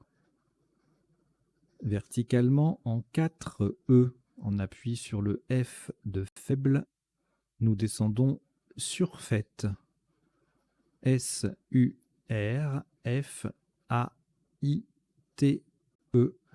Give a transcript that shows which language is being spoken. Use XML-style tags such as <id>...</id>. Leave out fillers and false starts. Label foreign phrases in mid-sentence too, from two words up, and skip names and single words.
<fr>Verticalement en 4 E. On appuie sur le F de faible. Nous descendons sur fait. S-U-R-F-A-I-T-E.</fr>